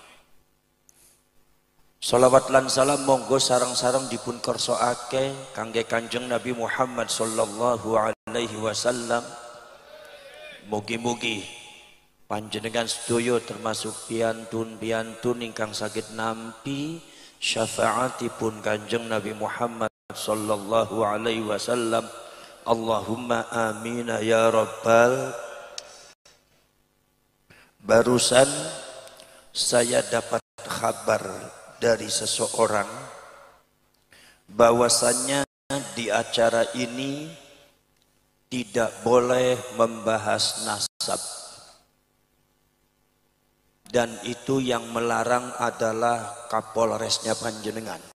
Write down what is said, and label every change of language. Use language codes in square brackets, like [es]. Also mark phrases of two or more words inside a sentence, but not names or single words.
[jv] Salawat lan salam monggo sarang-sarang dipun kersoake kangge Kanjeng Nabi Muhammad [ar] sallallahu alaihi wasallam. [jv] Mugi-mugi panjenengan sedaya termasuk piantun-piantun ingkang saged nampi syafaatipun Kanjeng Nabi Muhammad [ar] sallallahu alaihi wasallam. Allahumma amin ya rabbal. [id] Barusan saya dapat kabar dari seseorang bahwasannya di acara ini tidak boleh membahas nasab, dan itu yang melarang adalah Kapolresnya panjenengan.